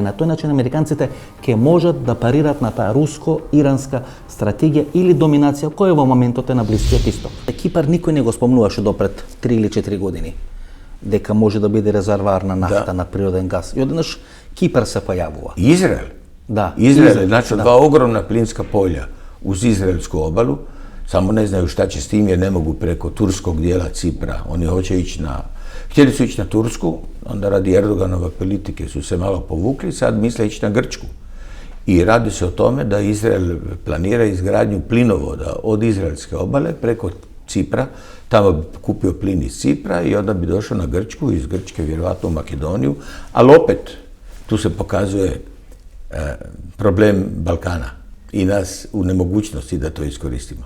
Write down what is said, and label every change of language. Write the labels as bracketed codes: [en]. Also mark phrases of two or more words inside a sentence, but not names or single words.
[mk] На тој начин американците ќе можат да парират на таа руско-иранска стратегија или доминација која во моментот е на Блискиот Исток. Кипар никој не го спомнуваше допред 3 или 4 години дека може да биде резервоар на нафта, на природен газ. И одеднаш Кипар се појавува. Израел? Да. Израел, значи два огромна плинска полја [hr] uz izraelsku obalu, samo ne znaju šta će s tim jer ne mogu preko turskog dijela Cipra. Oni htjeli su ići na Tursku, onda radi Erdoganove politike su se malo povukli, sad misle ići na Grčku. I radi se o tome da Izrael planira izgradnju plinovoda od izraelske obale preko Cipra, tamo bi kupio plin iz Cipra i onda bi došao na Grčku, iz Grčke vjerovatno u Makedoniju, ali opet tu se pokazuje problem Balkana i nas u nemogućnosti da to iskoristimo.